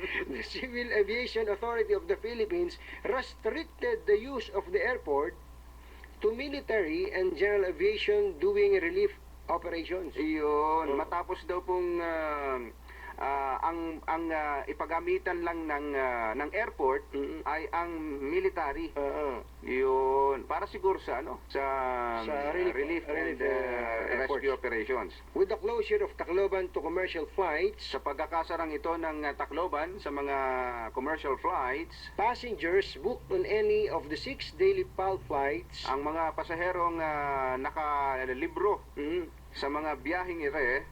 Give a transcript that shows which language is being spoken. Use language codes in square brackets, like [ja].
[en] the Civil Aviation Authority of the Philippines restricted the use of the airport to military and general aviation doing relief operations. [tl] Iyon, matapos daw pong ang ipagamitan lang ng airport ay ang military. Yun, para siguro sa [en] relief and rescue operations. With the closure of Tacloban to commercial flights, [tl] sa pagkakasarang ito ng Tacloban sa mga commercial flights, [en] passengers booked on any of the 6 daily PAL flights, [tl] ang mga pasaherong nakalibro sa mga biyaheng ire,